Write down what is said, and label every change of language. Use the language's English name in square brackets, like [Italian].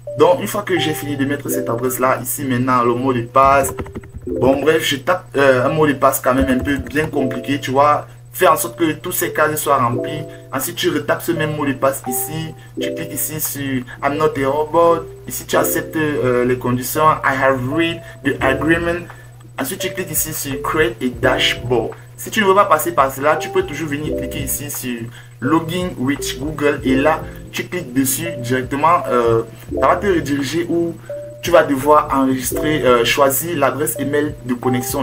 [French] Donc une fois que j'ai fini de mettre cette adresse là, ici maintenant le mot de passe. Bon bref, je tape un mot de passe quand même un peu bien compliqué, tu vois. Fais en sorte que tous ces cases soient remplis. Ensuite, tu retapes ce même mot de passe ici. Tu cliques ici sur [English] I'm not a robot. [French] Ici, tu acceptes les conditions. [English] I have read the agreement. [French] Ensuite, tu cliques ici sur [English] Create a Dashboard. [French] Si tu ne veux pas passer par cela, tu peux toujours venir cliquer ici sur [English] Login with Google. [French] Et là, tu cliques dessus directement. Ça va te rediriger où tu vas devoir enregistrer, choisir l'adresse email de connexion.